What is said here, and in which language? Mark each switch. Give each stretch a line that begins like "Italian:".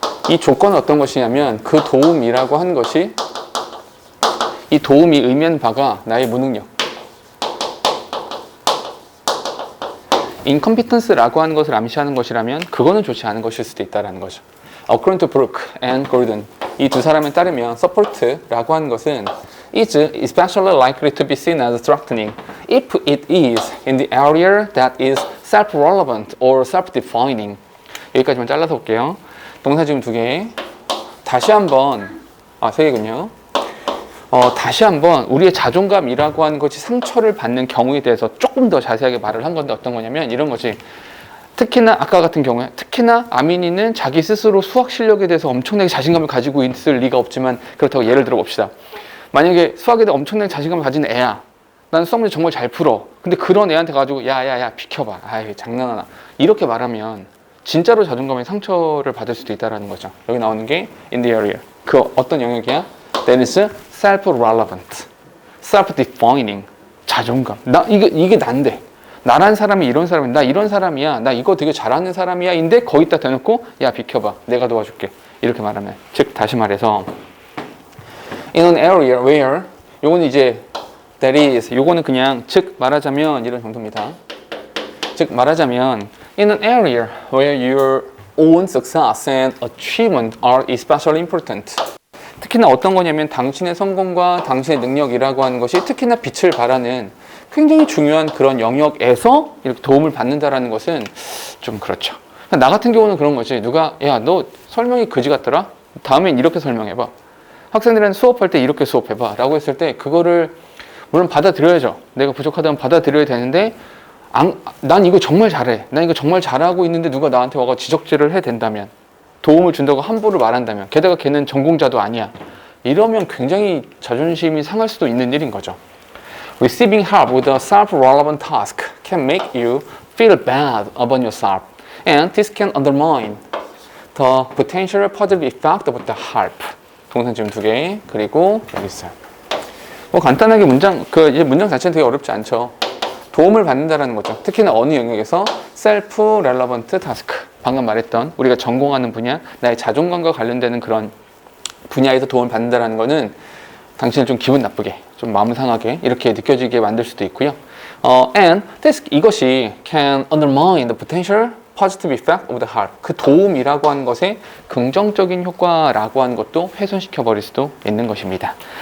Korean: 이 조건은 어떤 것이냐면 그 도움이라고 하는 것이 이 도움이 의미하는 바가 나의 무능력 incompetence라고 하는 것을 암시하는 것이라면 그거는 좋지 않은 것일 수도 있다는 거죠.
English: According to Brook and Gordon 이 두 사람에 따르면 support라고 하는 것은 is especially likely to be seen as threatening if it is in the area that is self-relevant or self-defining.
Korean: 여기까지만 잘라서 볼게요. 동사 지금 2개. 다시 한번 3개군요. 다시 한번 우리의 자존감이라고 하는 것이 상처를 받는 경우에 대해서 조금 더 자세하게 말을 한 건데 어떤 거냐면 이런 거지. 특히나 아까 같은 경우에 특히나 아민이는 자기 스스로 수학 실력에 대해서 엄청나게 자신감을 가지고 있을 리가 없지만 그렇다고 예를 들어 봅시다. 만약에 수학에 대해 엄청나게 자신감을 가진 애야. 난 수학 문제 정말 잘 풀어. 근데 그런 애한테 가지고 야야야 비켜봐. 아이 장난하나. 이렇게 말하면 진짜로 자존감에 상처를 받을 수도 있다는 거죠. 여기 나오는 게 in the area.
English: 그 어떤 영역이야? That is self-relevant, self-defining.
Korean: 자존감. 나 이게 난데. 나란 사람이 이런 사람이야. 나 이런 사람이야. 나 이거 되게 잘하는 사람이야. 인데 거기다 대놓고 야 비켜봐. 내가 도와줄게. 이렇게 말하면. 즉 다시 말해서 in an area where 요거는 이제 that is 요거는 그냥 즉 말하자면 이런 정도입니다.
English: 즉 말하자면 in an area where your own success and achievement are especially important.
Korean: 특히나 어떤 거냐면 당신의 성공과 당신의 능력이라고 하는 것이 특히나 빛을 발하는 굉장히 중요한 그런 영역에서 이렇게 도움을 받는다라는 것은 좀 그렇죠. 나 같은 경우는 그런 거지. 누가 야 너 설명이 그지 같더라? 다음엔 이렇게 설명해봐. 학생들은 수업할 때 이렇게 수업해봐 라고 했을 때 그거를 물론 받아들여야죠. 내가 부족하다면 받아들여야 되는데 난 이거 정말 잘해. 난 이거 정말 잘하고 있는데 누가 나한테 와서 지적질을 해댄다면 도움을 준다고 함부로 말한다면 게다가 걔는 전공자도 아니야. 이러면 굉장히 자존심이 상할 수도 있는 일인 거죠.
English: Receiving help with a self-relevant task can make you feel bad about yourself, and this can undermine the potential positive effect of the help.
Korean: 동사 지금 2개, 그리고 여기 있어요. 뭐 간단하게 이제 문장 자체는 되게 어렵지 않죠. 도움을 받는다라는 거죠. 특히나 어느 영역에서 self-relevant task. 방금 말했던 우리가 전공하는 분야, 나의 자존감과 관련되는 그런 분야에서 도움을 받는다라는 거는 당신을 좀 기분 나쁘게, 좀 마음 상하게 이렇게 느껴지게 만들 수도 있고요.
English: And 이것이 can undermine the potential positive effect of the help.
Korean: 그 도움이라고 하는 것의 긍정적인 효과라고 하는 것도 훼손시켜 버릴 수도 있는 것입니다.